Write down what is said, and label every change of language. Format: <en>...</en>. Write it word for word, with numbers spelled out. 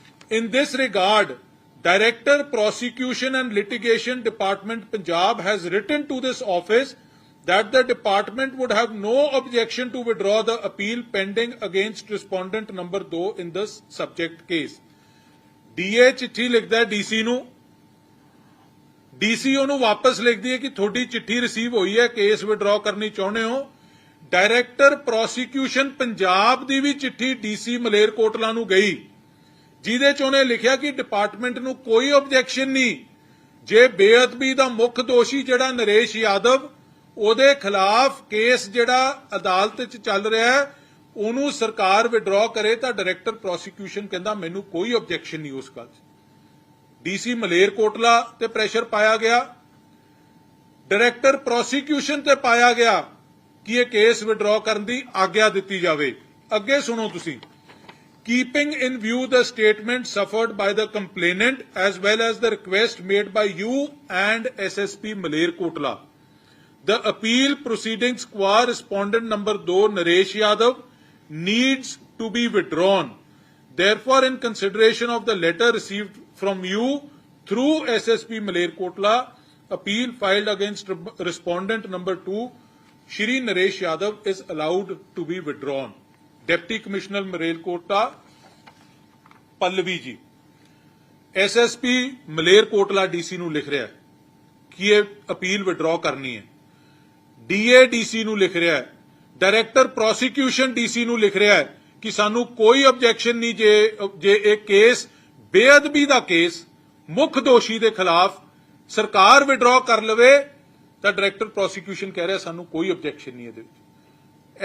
<en>In this regard, Director Prosecution and Litigation Department Punjab has written to this office that the department would have no objection to withdraw the appeal pending against respondent number two in the subject case.</en> <pa>DA ਚਿੱਠੀ ਲਿਖਦਾ DC ਨੂੰ, DC ਉਹਨੂੰ ਵਾਪਸ ਲਿਖਦੀ ਹੈ ਕਿ ਤੁਹਾਡੀ ਚਿੱਠੀ ਰਿਸੀਵ ਹੋਈ ਹੈ, ਕੇਸ ਵਿਡਰਾਅ ਕਰਨੀ ਚਾਹੁੰਦੇ ਹੋ। ਡਾਇਰੈਕਟਰ ਪ੍ਰੋਸੀਕਿਊਸ਼ਨ ਪੰਜਾਬ ਦੀ ਵੀ ਚਿੱਠੀ ਡੀਸੀ ਮਲੇਰਕੋਟਲਾ ਨੂੰ ਗਈ ਜਿਹਦੇ ਚ ਉਹਨੇ ਲਿਖਿਆ ਕਿ ਡਿਪਾਰਟਮੈਂਟ ਨੂੰ ਕੋਈ ਆਬਜੈਕਸ਼ਨ ਨਹੀਂ, ਜੇ ਬੇਅਦਬੀ ਦਾ ਮੁੱਖ ਦੋਸ਼ੀ ਜਿਹੜਾ ਨਰੇਸ਼ ਯਾਦਵ ਉਹਦੇ ਖਿਲਾਫ ਕੇਸ ਜਿਹੜਾ ਅਦਾਲਤ ਚ ਚੱਲ ਰਿਹਾ ਹੈ ਉਹਨੂੰ ਸਰਕਾਰ ਵਿਡਰਾਅ ਕਰੇ ਤਾਂ ਡਾਇਰੈਕਟਰ ਪ੍ਰੋਸੀਕਿਊਸ਼ਨ ਕਹਿੰਦਾ ਮੈਨੂੰ ਕੋਈ ਆਬਜੈਕਸ਼ਨ ਨਹੀਂ ਉਸ ਗੱਲ 'ਚ। ਡੀਸੀ ਮਲੇਰਕੋਟਲਾ ਤੇ ਪ੍ਰੈਸ਼ਰ ਪਾਇਆ ਗਿਆ, ਡਾਇਰੈਕਟਰ ਪ੍ਰੋਸੀਕਿਊਸ਼ਨ ਤੇ ਪਾਇਆ ਗਿਆ ਕਿ ਇਹ ਕੇਸ ਵਿਡਰਾਅ ਕਰਨ ਦੀ ਆਗਿਆ ਦਿੱਤੀ ਜਾਵੇ। ਅੱਗੇ ਸੁਣੋ ਤੁਸੀਂ,</pa> <en>Keeping in view the statement suffered by the complainant as well as the request made by you and SSP Malerkotla, the appeal proceedings qua respondent number ਦੋ Naresh Yadav needs to be withdrawn. Therefore, in consideration of the letter received from you through S S P Malerkotla, appeal filed against respondent number two, Shri Naresh Yadav is allowed to be withdrawn.</en> <pa>Deputy Commissioner Malerkotla, Pallavi ji, S S P Malerkotla D C ਨੂੰ ਲਿਖ ਰਿਹਾ ਹੈ ਕਿ ਇਹ appeal withdraw ਕਰਨੀ ਹੈ। D A D C ਨੂੰ ਲਿਖ ਰਿਹਾ ਹੈ, ਡਾਇਰੈਕਟਰ ਪ੍ਰੋਸੀਕਿਊਸ਼ਨ ਡੀਸੀ ਨੂੰ ਲਿਖ ਰਿਹਾ ਹੈ ਕਿ ਸਾਨੂੰ ਕੋਈ ਆਬਜੈਕਸ਼ਨ ਨਹੀਂ ਜੇ ਜੇ ਇਹ ਕੇਸ ਬੇਅਦਬੀ ਦਾ ਕੇਸ ਮੁੱਖ ਦੋਸ਼ੀ ਦੇ ਖਿਲਾਫ ਸਰਕਾਰ ਵਿਡਰਾਅ ਕਰ ਲਵੇ ਤਾਂ ਡਾਇਰੈਕਟਰ ਪ੍ਰੋਸੀਕਿਊਸ਼ਨ ਕਹਿ ਰਿਹਾ ਸਾਨੂੰ ਕੋਈ ਆਬਜੈਕਸ਼ਨ ਨਹੀਂ ਇਹਦੇ ਵਿੱਚ।</pa>